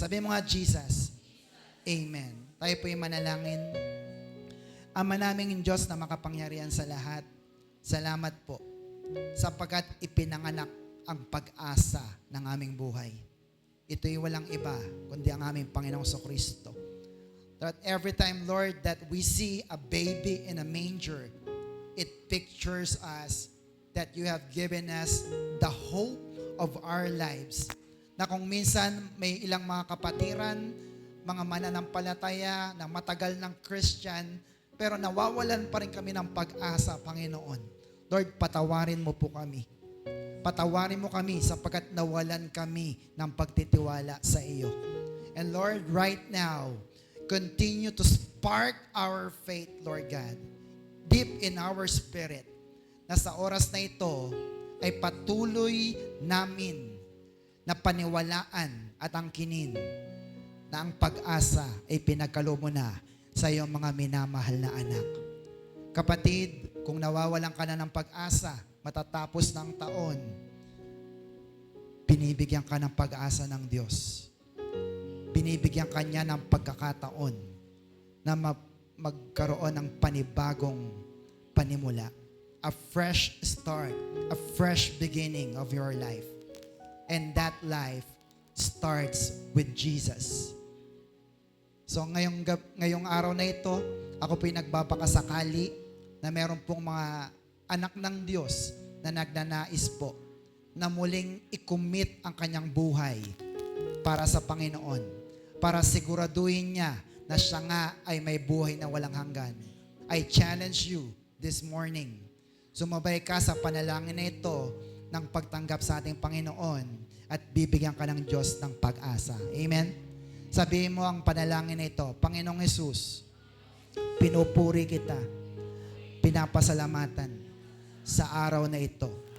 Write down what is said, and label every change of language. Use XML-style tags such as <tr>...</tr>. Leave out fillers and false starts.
<tl>Sabi mo nga, Jesus. Amen. Tayo po yung manalangin. Ama naming Diyos na makapangyarihan sa lahat, salamat po sapagkat ipinanganak ang pag-asa ng aming buhay. Ito'y walang iba kundi ang aming Panginoong Kristo.</tl> <en>That every time, Lord, that we see a baby in a manger, it pictures us that you have given us the hope of our lives.</en> <tl>Na kung minsan may ilang mga kapatiran, mga mananampalataya na matagal ng Christian, pero nawawalan pa rin kami ng pag-asa, Panginoon. Lord, patawarin mo po kami. Patawarin mo kami sapagkat nawalan kami ng pagtitiwala sa iyo.</tl> <en>And Lord, right now, continue to spark our faith, Lord God, deep in our spirit,</en> <tl>na sa oras na ito ay patuloy namin na paniwalaan at angkinin na ang pag-asa ay pinagkalo mo na sa iyong mga minamahal na anak. Kapatid, kung nawawalan ka na ng pag-asa, matatapos ng taon, binibigyan ka ng pag-asa ng Diyos. Binibigyan ka niya ng pagkakataon na magkaroon ng panibagong panimula.</tl> <en>A fresh start, a fresh beginning of your life. And that life starts with Jesus.</en> <tl>So ngayong araw na ito, ako po'y nagbabakasakali na meron pong mga anak ng Diyos na nagnanais po na muling i-commit ang kanyang buhay para sa Panginoon, para siguraduhin niya na siya nga ay may buhay na walang hanggan.</tl> <en>I challenge you this morning.</en> <tl>Sumabay ka sa panalangin na ito ng pagtanggap sa ating Panginoon at bibigyan ka ng Diyos ng pag-asa. Amen? Sabihin mo ang panalangin na ito, Panginoong Hesus, pinupuri kita, pinapasalamatan sa araw na ito.</tl>